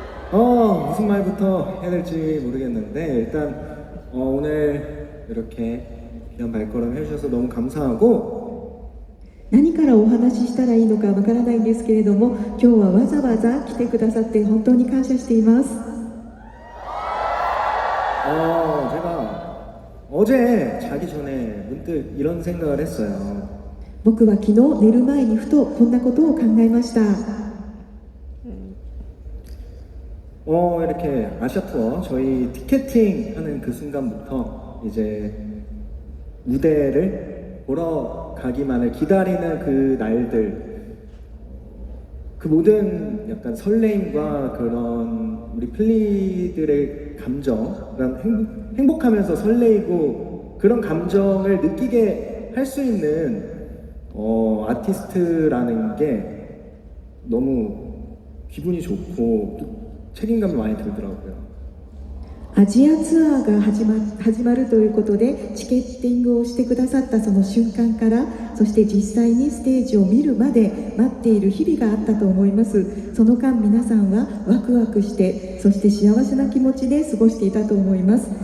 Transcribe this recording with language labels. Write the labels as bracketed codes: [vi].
[ko] 무슨 말부터 해야 될지 모르겠는데 일단 오늘 이렇게 귀한 발걸음 해주셔서 너무 감사하고 [ja] 何からお話ししたらいいのかわからないんですけれども今日はわざわざ来てくださって本当に感謝しています。 [ko] 제가 어제 자기 전에 문득 이런 생각을 했어요. [ja] 僕は昨日寝る前にふとこんなことを考えました。 [ko] 이렇게 아시아 투어 저희 티켓팅 하는 그 순간부터 이제 무대를 보러 가기만을 기다리는 그 날들, 그 모든 약간 설레임과 그런 우리 플리들의 감정, 그런 행복하면서 설레이고 그런 감정을 느끼게 할 수 있는 아티스트라는 게 너무 기분이 좋고 또 책임감이 많이 들더라고요. [ja] アジアツアーが始まるということでチケッティングをしてくださったその瞬間から、そして実際にステージを見るまで待っている日々があったと思います。その間皆さんはワクワクして、そして幸せな気持ちで過ごしていたと思います。